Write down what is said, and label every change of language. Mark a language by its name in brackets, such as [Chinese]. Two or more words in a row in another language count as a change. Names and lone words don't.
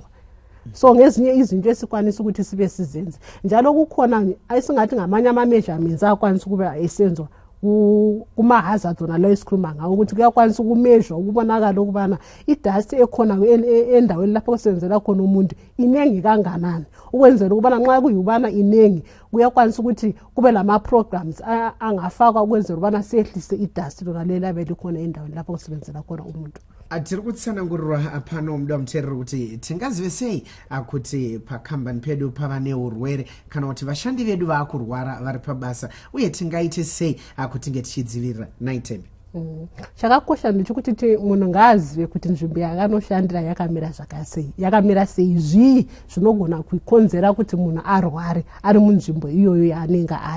[North Ndebele] So ngezinye izinto esikwanisa ukuthi sibe sizenze njalo kukhona ayisingathi ngamanye ama-measurements akwanisa ukuba esenzwa kuma-hazard wona layo esikhuluma ngawo ukuthi kuyakwanisa ukumezhwa ukubonakala ukubana idust ekhona endaweni lapho kusebenzela khona umuntu inengi kanganani, ukwenzela ukubana nxa kuyibana inengi kuyakwanisa ukuthi kube lama-programs angafakwa ukwenzela ukubana sehlise idust lona lela belikhona endaweni lapho kusebenzela khona umuntu. [Shona] Tiri kutsanangurwa pano mdu amterera kuti tingazive sei kuti pakambani pedu pava neurwere kana kuti vashandi vedu vakurwara vari pabasa uye tingaite sei kuti tinge tichidzivirira naitembe. Chakakosha ndechikuti munhu ngaazive kuti nzvimbo yakanoshandira yakamira sei zvii zvinogona kukonzera kuti munhu arware ari munzvimbo iyoyo yaanenge ari.